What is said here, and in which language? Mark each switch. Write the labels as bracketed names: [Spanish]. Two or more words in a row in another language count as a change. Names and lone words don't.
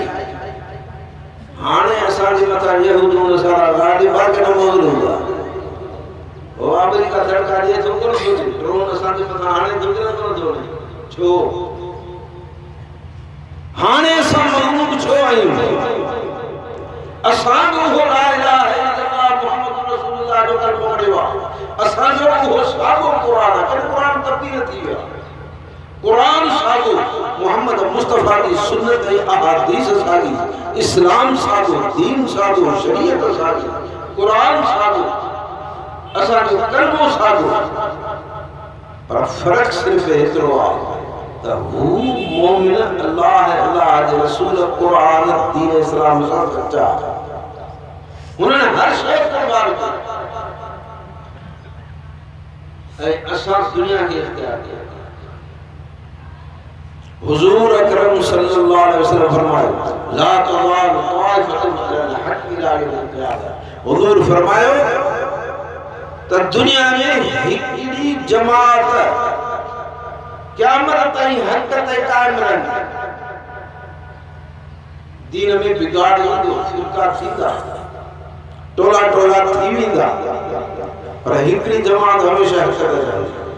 [Sindhi] हाणे असांजे मथां यहूद नसारा ग़ालिब आहे कि न मौजूद आहे? ओ अमेरिका धड़का ॾिए थो कोन थो ड्रोन असांजे मथां हाणे दुनिया कोन थो वञे। छो? हाणे असां मग़लूब छो आहियूं? असांजो उहो [Arabic] لا إله إلا الله محمد رسول الله [Sindhi] जो कलमो पढ़ियो आहे। असांजो उहो साॻो क़ुरान आहे। कहिड़ो क़ुरान तब्दील थी वियो आहे? कुरान सागो, मोहम्मद मुस्तफ़ा की सुन्नत ऐं अहादीस सागी, इस्लाम सागो, दीन सागो, शरीयत सागी, कुरान सागो, असांजो कलमो सागो। पर फ़र्क़ु सिर्फ़ एतिरो आहे त हू मोमिन अल्लाह जे रसूल कुरान दीन इस्लाम सां सच्चा हुननि हर शइ क़ुर्बान कई ऐं असां दुनिया खे इख्तियार कयो। हुजूर अकरम सल्लल्लाहु अलैहि वसल्लम फरमायो [Arabic] لا تزال طائفة على الحق إلى يوم القيامة. [Sindhi] हुजूर फरमायो त दुनिया में हिकड़ी जमात क़यामत ताईं हक़ ते क़ाइम रहंदी। दीन में बिगाड़ ईंदो, फिरका थींदा, टोला टोला थी वेंदा, पर हिकड़ी जमात हमेशा हक़ ते रहंदी।